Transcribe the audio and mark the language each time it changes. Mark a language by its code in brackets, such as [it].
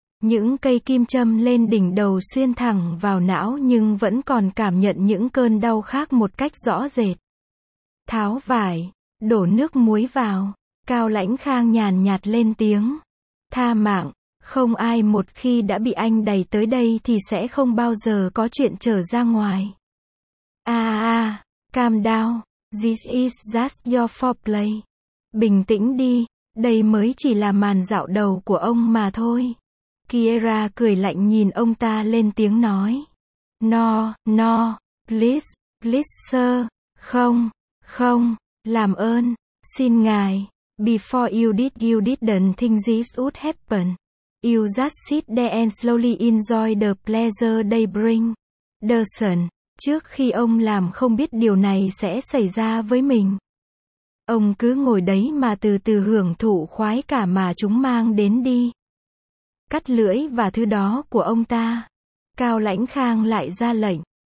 [vi] Những cây kim châm lên đỉnh đầu xuyên thẳng vào não nhưng vẫn còn cảm nhận những cơn đau khác một cách rõ rệt. Tháo vải, đổ nước muối vào. Cao Lãnh Khang nhàn nhạt lên tiếng. Tha mạng. Không ai một khi đã bị anh đẩy tới đây thì sẽ không bao giờ có chuyện trở ra ngoài. [en] Calm down. This is just your foreplay. [vi] Bình tĩnh đi, đây mới chỉ là màn dạo đầu của ông mà thôi. Kiera cười lạnh nhìn ông ta lên tiếng nói. [en] No, please sir. [vi] Không, làm ơn, xin ngài. [en] Before you didn't think this would happen. You just sit there and slowly enjoy the pleasure they bring. [vi] Derson, trước khi ông làm không biết điều này sẽ xảy ra với mình. Ông cứ ngồi đấy mà từ từ hưởng thụ khoái cả mà chúng mang đến đi. Cắt lưỡi và thứ đó của ông ta. Cao Lãnh Khang lại ra lệnh.